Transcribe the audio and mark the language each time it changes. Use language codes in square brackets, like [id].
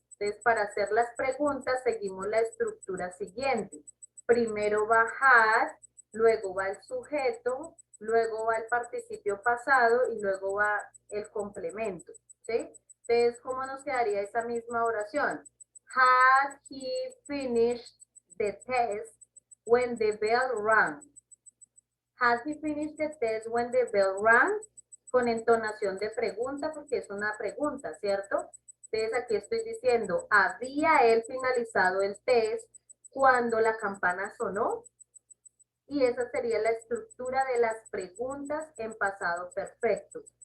[es] Entonces, para hacer las preguntas, seguimos la estructura siguiente. Primero va had, luego va el sujeto, luego va el participio pasado y luego va el complemento. ¿Sí? Entonces, ¿cómo nos quedaría esa misma oración? [en] Had he finished the test when the bell rang? Had he finished the test when the bell rang? [es] Con entonación de pregunta porque es una pregunta, ¿cierto? Entonces aquí estoy diciendo, ¿había él finalizado el test cuando la campana sonó? Y esa sería la estructura de las preguntas en pasado perfecto.